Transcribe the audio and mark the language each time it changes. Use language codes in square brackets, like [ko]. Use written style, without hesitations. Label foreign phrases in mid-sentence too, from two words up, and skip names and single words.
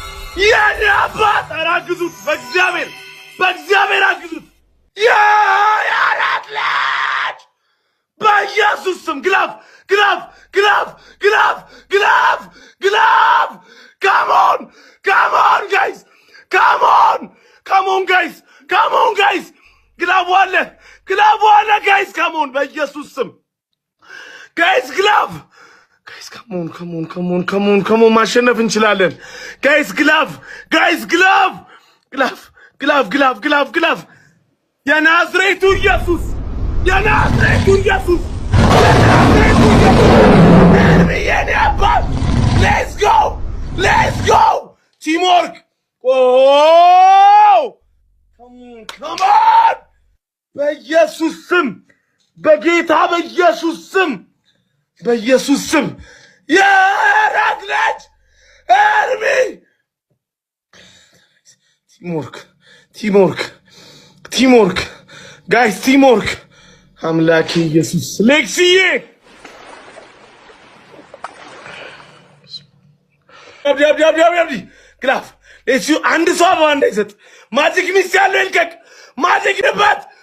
[am] የኔ አባት አራግዙት በእግዚአብሔር አግዙት። የአራት ልጅ በኢየሱስ ስም ግላፍ [en] come on guys [am] ግላፍ ዋለ ጋይስ [en] come on [am] በኢየሱስ ስም ጋይስ ግላፍ ጋይስ come on ማሸነፍ እንችላለን ጋይስ ግላፍ የናዝሬቱ ኢየሱስ የኔ አባት [en] let's go teamwork come on [am] በኢየሱስ ስም በጌታ በኢየሱስ ስም የአራት ልጅ ኤርሚ [en] teamwork guys teamwork [am] አምላኬ ኢየሱስ ሌክሲዬ ግላፍ ሌክሲዩ አንድ ሰው አበባ እንዳይሰጥ ማጂክ ሚስ ያለው ይልቀቅ ማጂክ ንባት